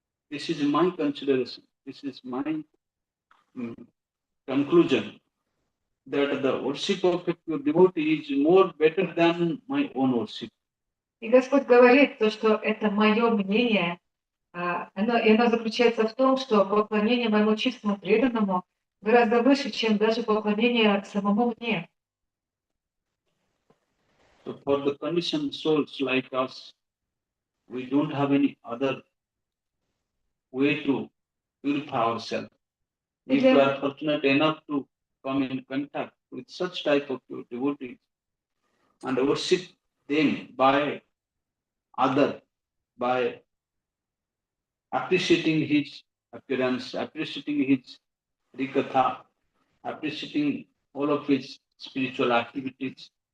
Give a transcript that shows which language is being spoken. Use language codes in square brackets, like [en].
[en] This is my consideration. This is my conclusion. That the worship of a pure devotee is more better than my own worship. [ru] И Господь говорит, то, что это мое мнение, оно заключается в том, что поклонение моему чистому преданному гораздо выше, чем даже поклонение самому мне. [en] So for the conditioned souls like us, we don't have any other way to purify ourselves. If we are fortunate enough to come in contact with such type of devotees and worship them by appreciating his appearance, appreciating his rikatha, appreciating all of his spiritual activities,